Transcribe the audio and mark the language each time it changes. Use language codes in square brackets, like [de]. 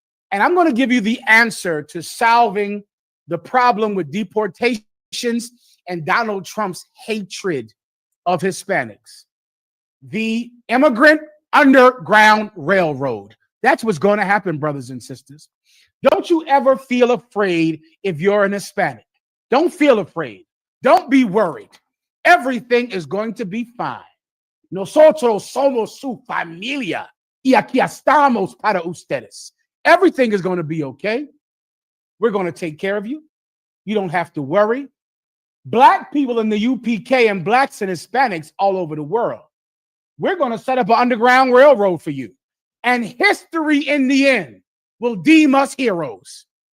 [en] And I'm going to give you the answer to solving the problem with deportations and Donald Trump's hatred of Hispanics. The Immigrant Underground Railroad. That's what's going to happen, brothers and sisters. Don't you ever feel afraid if you're an Hispanic. Don't feel afraid. Don't be worried. Everything is going to be fine. [es] Nosotros somos su familia y aquí estamos para ustedes. [en] Everything is going to be okay. We're going to take care of you. You don't have to worry. Black people in the UPK and blacks and Hispanics all over the world. We're going to set up an underground railroad for you. And history in the end will deem us heroes.